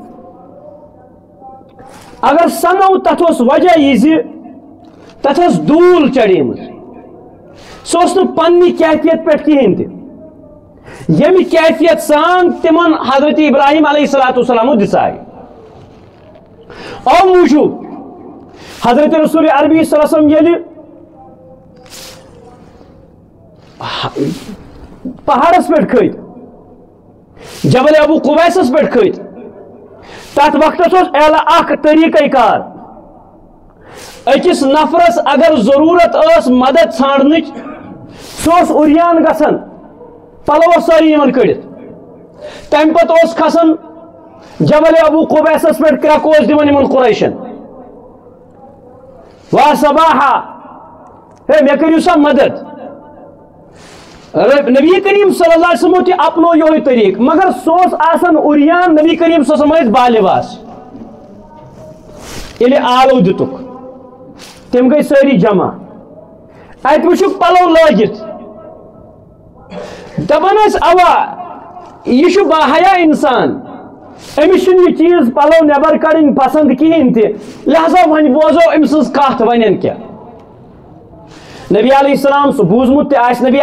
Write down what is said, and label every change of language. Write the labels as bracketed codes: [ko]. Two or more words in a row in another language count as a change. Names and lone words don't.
[ks] اگر سنو تتھ اوس وجہ یہِ زِ تتھ ٲس دوٗل چڑیمٕژ سُہ اوس نہٕ پننہِ کیفیت پٮ۪ٹھ کِہیٖنۍ تہِ ییٚمہِ کیفیت سان تِمن حضرت ابراہیم [ar] علیہ الصلوۃ والسلام [ks] دِژایہِ او موٗجوٗب حضرت رسول عربی [ar] صلی اللہ علیہ وسلم [ks] ییٚلہِ پہاڑس پٮ۪ٹھ کھٔتۍ جبل ابو قبیسس پٮ۪ٹھ کھٔتۍ تتھ وقتس اوس اکھ طریقہ کار أکِس نفرس اگر ضروٗرت ٲس مدد ژھانڈنٕچ سُہ اوس اُریان گژھان پلو اوس سٲری یِوان کٔڑِتھ تمہِ پتہٕ اوس کھسان جبل ابو قبیسس پٮ۪ٹھ کرٛٮ۪کہٕ اوس دِوان یِمن قُریشن [ar] وا صباحا [ks] ہے مےٚ کٔرِو سا مدد نبی کریم [ar] صلی اللہ علیہ وسلم [ks] تہِ اپنو یہوے طریقہٕ مگر سُہ اوس آسان اُریان نبی کریم [ar] صلی اللہ علیہ وسلم [ks] ٲسۍ بالِباس ییٚلہِ آلو دِتُکھ تِم گٔے سٲری جمع اتہِ وٕچھُکھ پلو لٲگِتھ دپان ٲسۍ اوا یہِ چھُ باحیا انسان أمِس چھُنہٕ یہِ چیٖز پلو نٮ۪بر کڑٕنۍ پسنٛد کِہیٖنۍ تہِ لہذا وۄنۍ بوزو أمۍ سٕنٛز کتھ ونن کیٛاہ نبی [ar] علیہ السلام [ks] سُہ بوٗزمُت تہِ آسہِ نبی